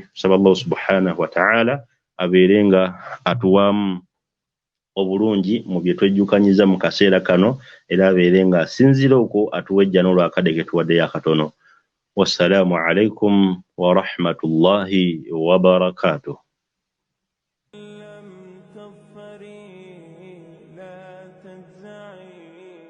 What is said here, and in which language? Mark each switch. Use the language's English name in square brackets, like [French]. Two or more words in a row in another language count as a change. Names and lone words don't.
[Ganda] Saba [Arabic] الله سبحانه وتعالى [Ganda] abeere nga atuwaamu obulungi mu bye twejjukanyiza mu kaseera kano, era abeere nga asinzira okwo atuwejja n'olwakadde ke tuwaddeyo akatono. [Arabic] والسلام عليكم ورحمة الله وبركاته. لم تظفري لا تجزعي